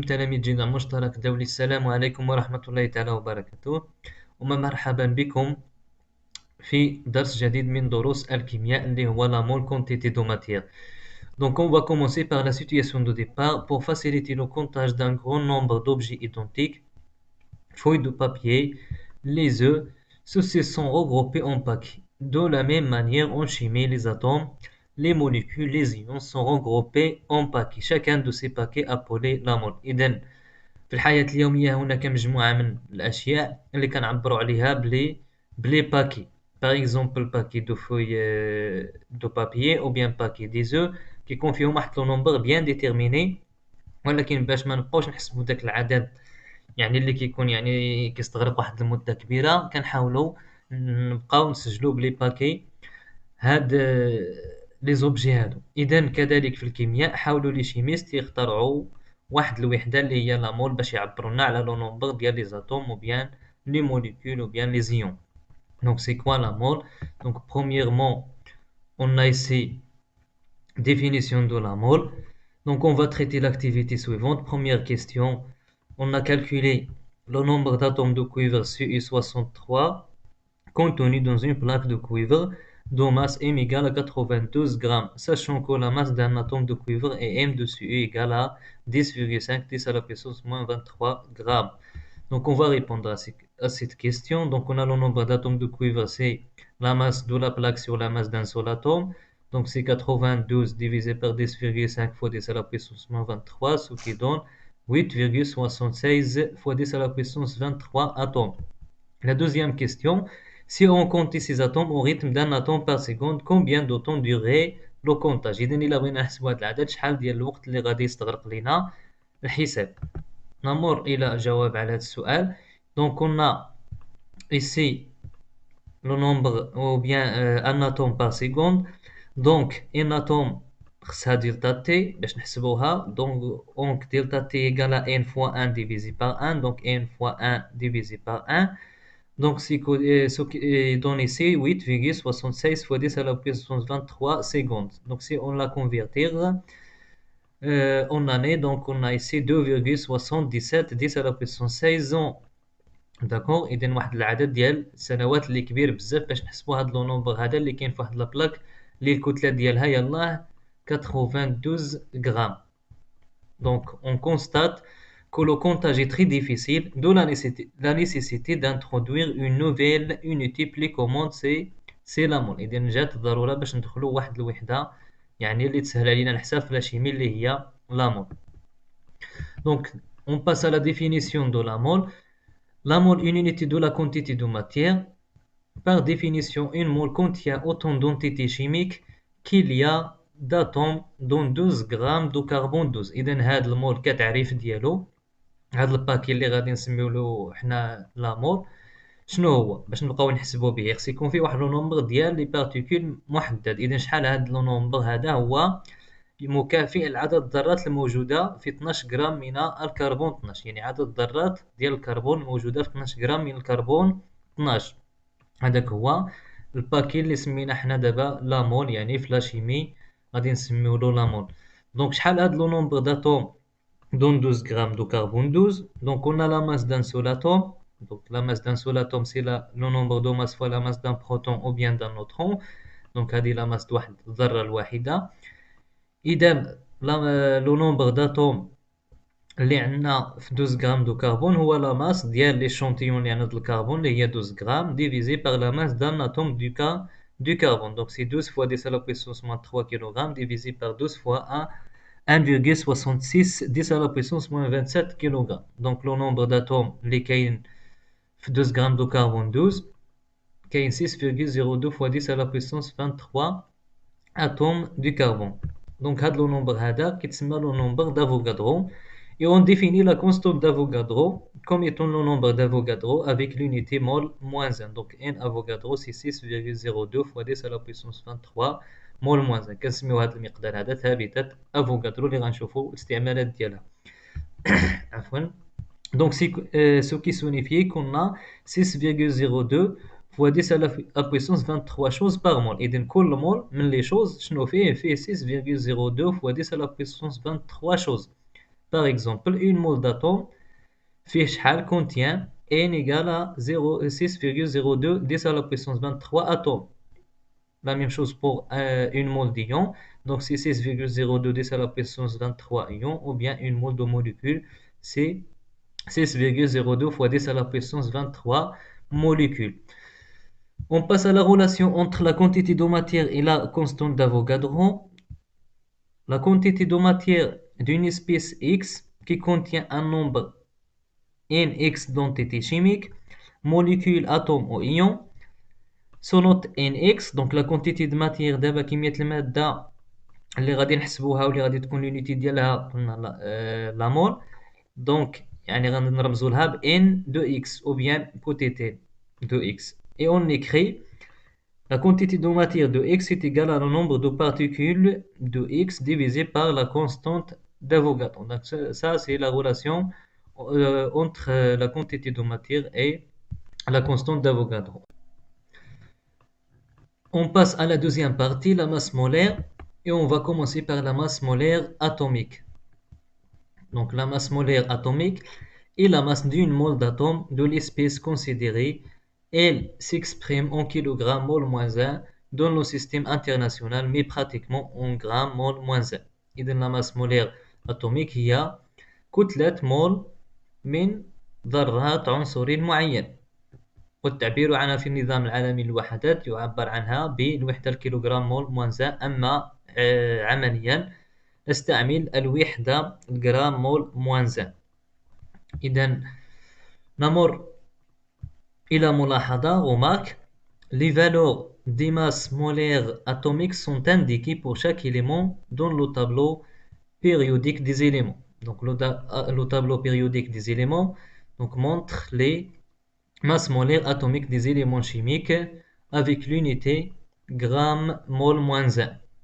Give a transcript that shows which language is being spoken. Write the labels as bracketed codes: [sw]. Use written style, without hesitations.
[ar] تلاميذ جدع مشترك دولي، السلام عليكم ورحمة الله تعالى وبركاته، ومرحبا بكم في درس جديد من دروس الكيمياء اللي هو [fr] la mole quantité de matière. Donc on va commencer par la situation de départ. Pour faciliter le comptage d'un grand nombre d'objets identiques, feuilles de papier, les œufs, ceux-ci sont regroupés en paquets. De la même manière, en chimie, les atomes, les molécules, les ions sont regroupés en paquets. Chacun de ces paquets appelé la mole. [ar] إذن في الحياة اليومية هناك مجموعة من الأشياء اللي كنعبروا عليها بلي باكي. باغ اكزومبل باكي دو فوي دو بابيي او بيان باكي دي زو كيكون فيهم واحد لو نومبر بيان ديتيرميني، ولكن باش ما نبقاوش نحسبوا داك العدد يعني اللي كيكون يعني كيستغرق واحد المدة كبيرة، كنحاولوا نبقاو نسجلوا بلي باكي هاد لي زوبجي هادو. اذا كذلك في الكيمياء حاولوا لي شيميست يخترعوا واحد الوحده اللي هي لا مول باش يعبروا لنا على لو نومبر ديال لي زاتوم او بيان لي موليكول او بيان لي زيون. [fr] Donc c'est quoi la mole? Donc premièrement, on a ici définition de la mole. Donc on va traiter l'activité suivante. Première question, on a calculé le nombre d'atomes de cuivre Cu63 contenu dans une plaque de cuivre dont masse m égale à 92 grammes, sachant que la masse d'un atome de cuivre est m de Cu égale à 10,5 10 à la puissance moins 23 grammes. Donc on va répondre à cette question. Donc on a le nombre d'atomes de cuivre, c'est la masse de la plaque sur la masse d'un seul atome. Donc c'est 92 divisé par 10,5 fois 10 à la puissance moins 23, ce qui donne 8,76 fois 10 à la puissance 23 atomes. La deuxième question, si on compte ces atomes au rythme d'un atome par seconde, combien de temps durerait le comptage؟ [ar] إذا إلا بغينا نحسبوا هذا العدد شحال ديال الوقت اللي غادي يستغرق لنا الحساب. نمر إلى جواب على هذا السؤال. [fr] Donc on a ici le nombre ou bien un atome par seconde. Donc un atome [ar] خصها دلتا T باش نحسبوها. [fr] Donc delta T égale à n fois 1 divisé par 1. Donc n fois 1 divisé par 1. Donc, ce qui est donné ici, 8,76 fois 10 à la puissance 23 secondes. Donc, si on la convertir en année, donc on a ici 2,77 10 à la puissance 16 ans. D'accord. [ar] إذن واحد العدد ديال السنوات اللي كبير بزاف باش نحسبوا هاد لو نومبر هذا اللي كاين في واحد لابلاك اللي الكتلة ديالها يلاه 92 غرام. [fr] Donc, on constate que le comptage est très difficile, d'où la nécessité d'introduire une nouvelle unité plus commode, c'est la mole. [ar] إذا جات الضرورة باش ندخلوا واحد الوحدة يعني اللي تسهل علينا الحساب في الشيمي اللي هي [fr] la mole. Donc, on passe à la définition de la mole. La mole, une unité de la quantité de matière. Par définition, une mole contient autant d'entités chimiques qu'il y a d'atomes dans 12 grammes de carbone 12. [ar] إذا هاد المول كتعريف ديالو، هاد الباكي اللي غادي نسميولو حنا لا مول، شنو هو؟ باش نبقاو نحسبو به خص يكون فيه واحد لو نومبر ديال لي بارتيكول محدد. إذا شحال هاد لو نومبر هذا؟ هو مكافئ لعدد الذرات الموجودة في 12 غرام من الكربون 12، يعني عدد الذرات ديال الكربون الموجودة في 12 غرام من الكربون 12. هذاك هو الباكي اللي سمينا حنا دابا لا مول، يعني في لا شيمي غادي نسميولو لا مول. دونك شحال هاد لو نومبر [fr] d'atomes dans 12 grammes de carbone 12. Donc on a la masse d'un seul atome. Donc la masse d'un seul atome c'est le nombre de masses fois la masse d'un proton ou bien d'un neutron. [ar] Donc هذه [fr] la masse de [ar] واحد الذرة الواحدة. إذا [fr] le nombre d'atomes [ar] اللي عندنا في 12 غرام دو كربون هو لا ماس ديال ليشونتيون اللي عندنا د الكربون اللي هي 12 غرام ديفيزي باغ لا ماس دان اتوم [fr] du carbone. Donc c'est 12 fois 10 à la puissance moins 3 kg divisé par 12 fois 1,66 10 à la puissance moins 27 kg. Donc le nombre d'atomes [ar] اللي كاين في 12 غرام دو كربون 12 كاين [fr] 6,02 fois 10 à la puissance 23 atomes du carbone. Donc [ar] هاد le nombre هذا كيتسمى [fr] le nombre d'Avogadro. Et on définit la constante d'Avogadro comme étant le nombre d'Avogadro avec l'unité mol moins 1. Donc n Avogadro c'est 6,02 fois 10 à la puissance 23 mol moins 1. [ar] كنسميو هذا المقدار هذا ثابتة افوغادرو اللي غنشوفوا الاستعمالات ديالها. عفوا. [fr] Donc ce qui signifie qu'on a 6,02 fois 10 à la puissance 23 choses par mol. [ar] إذن كل مول من [fr] les choses [ar] شنو فيه [fr] 6,02 fois 10 à la puissance 23 choses. Par exemple, une mole d'atome [ar] فيه شحال [fr] contient n égale à 6,02 10 à la puissance 23 atomes. La même chose pour une mole d'ion. Donc c'est 6,02 10 à la puissance 23 ions, ou bien une mole de molécules, c'est 6,02 fois 10 à la puissance 23 molécules. On passe à la relation entre la quantité de matière et la constante d'Avogadro. La quantité de matière d'une espèce X qui contient un nombre nx d'entités chimiques, molécules, atomes ou ions, se note nx. donc la quantité de matière [ar] دابا كمية المادة اللي غادي نحسبوها واللي غادي تكون [fr] l'unité [ar] ديالها قلنا [fr] la mole. [ar] donc يعني غادي نرمزوا لها ب [fr] n de x ou bien [ar] بوتيتين [fr] de x. Et on écrit la quantité de matière de x est égale à le nombre de particules de x divisé par la constante d'Avogadro. Donc ça c'est la relation entre la quantité de matière et la constante d'Avogadro. On passe à la deuxième partie, la masse molaire, et on va commencer par la masse molaire atomique. Donc la masse molaire atomique est la masse d'une mole d'atome de l'espèce considérée. Elle s'exprime en kg mol moins 1 dans le système international, mais pratiquement en grammes mol moins 1. [ar] إذا [fr] la masse molaire atomique [ar] هي كتلة مول من ذرات عنصر معين. والتعبير عنها في النظام العالمي للوحدات يعبر عنها بالوحدة الكيلوغرام مول موانزا. أما عمليا نستعمل الوحدة الجرام مول موانزا. إذا نمر إلى ملاحظة [fr] remarque. Les valeurs des masses molaires atomiques sont indiquées pour chaque élément dans le tableau périodique des éléments. Donc le tableau périodique des éléments donc, montre les masse molaire atomique des éléments chimiques avec l'unité gramme mol moins 1.